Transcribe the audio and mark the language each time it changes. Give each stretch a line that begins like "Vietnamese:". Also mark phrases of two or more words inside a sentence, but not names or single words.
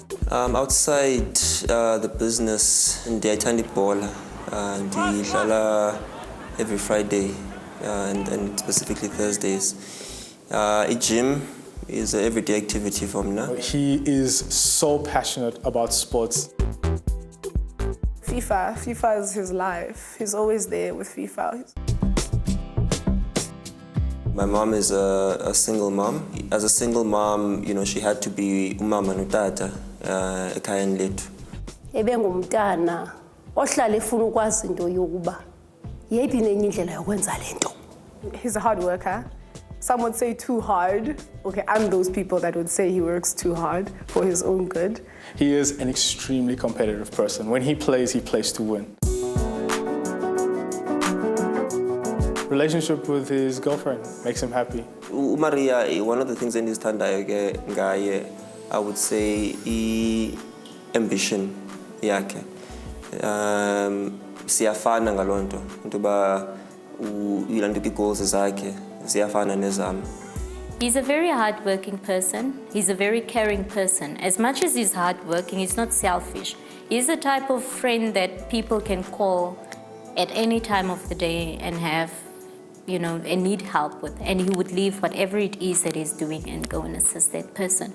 English: Outside the business,
Xhosa: ndiyayithanda ibhola.
English: Ndidlala every Friday and specifically Thursdays. Gym is an everyday activity for me now. He is so passionate about sports. FIFA is his life. He's always there with FIFA. My mom is a single mom. As a single mom, you know, she had to be
Xhosa: umama notata ekhayeni lethu. Ebengumntana ohlala efuna ukwazi into yokuba yeyiphi nenye indlela yokwenza lento.
English: He's a hard worker. Some would say too hard. Okay, I'm those people that would say he works too hard for his own good. He is an extremely competitive person. When he plays to win. Relationship with his girlfriend makes him happy. Maria, one of the things
Xhosa: endizithandayo ke ngaye,
English: I would say ambition yakhe.
Xhosa: Siyafana ngalonto intoba uyilandula goals zakhe ziyafana nezami.
English: He's a very hardworking person. He's a very caring person. As much as he's hardworking, he's not selfish. He's the type of friend that people can call at any time of the day and have, you know, and need help with. And he would leave whatever it is that he's doing and go and assist that person.